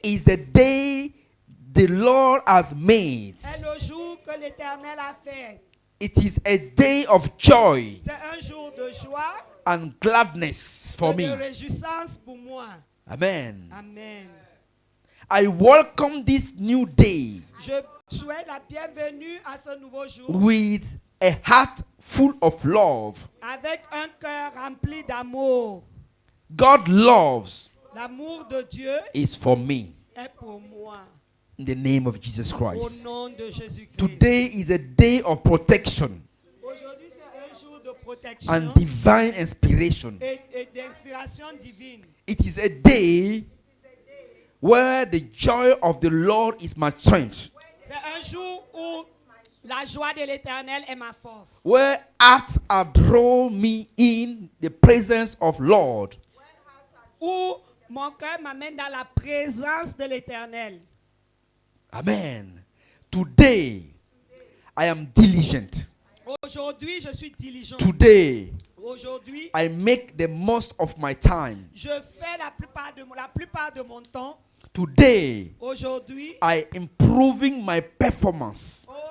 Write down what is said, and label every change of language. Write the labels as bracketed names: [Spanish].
[English] is the day the Lord has made. [French] est le jour que l'Éternel a fait. [English] It is a day of joy [French] C'est un jour de joie [English] and gladness for [French] et de [English] me. [French] réjouissance pour moi. Amen. Amen. [English] I welcome this new day [French] Je souhaite la bienvenue à ce nouveau jour [English] with a heart full of love. [French] avec un cœur rempli d'amour. [English] God loves [French] L'amour de Dieu [English] is for me [French] est pour moi. [English] in the name of Jesus [French] Au [English] Christ. [French] nom de Jésus-Christ. [English] Today is a day of protection [French] Aujourd'hui, c'est un jour de protection [English] and divine inspiration. [French] et d'inspiration divine. [English] It is a day where the joy of the Lord is my strength, [French] C'est un jour où la joie de l'Éternel est ma force. [English] where hearts are drawn me in the presence of Lord. [French] Où mon cœur m'amène dans la présence de l'Éternel. [English] Amen. Today, I am diligent. [French] Aujourd'hui, je suis diligent. [English] Today, [French] Aujourd'hui, [English] I make the most of my time. [French] je fais la plupart de mon temps. [English] Today, [French] Aujourd'hui, [English] I improving my performance